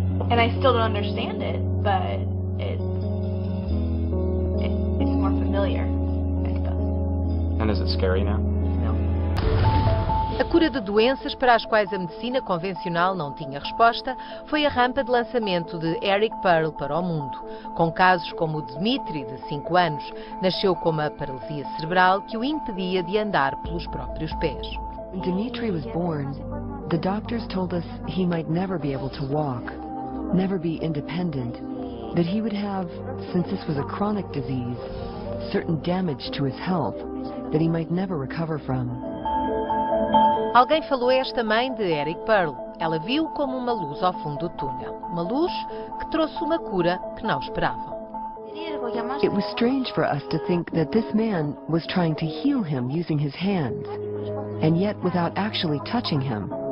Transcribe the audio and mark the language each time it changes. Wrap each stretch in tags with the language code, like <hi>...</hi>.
<en>And I still don't understand it, but it's more familiar, I suppose. And is it scary now? No.</en> <pt>A cura de doenças para as quais a medicina convencional não tinha resposta foi a rampa de lançamento de Eric Pearl para o mundo. Com casos como o de Dmitri, de 5 anos, nasceu com uma paralisia cerebral que o impedia de andar pelos próprios pés.</pt> <en>When Dmitri was born, the doctors told us he might never be able to walk, never be independent, that he would have, since this was a chronic disease, certain damage to his health that he might never recover from.</en> <pt>Alguém falou a esta mãe de Eric Pearl. Ela viu como uma luz ao fundo do túnel. Uma luz que trouxe uma cura que não esperavam.</pt> <en>It was strange for us to think that this man was trying to heal him using his hands, and yet without actually touching him.</en>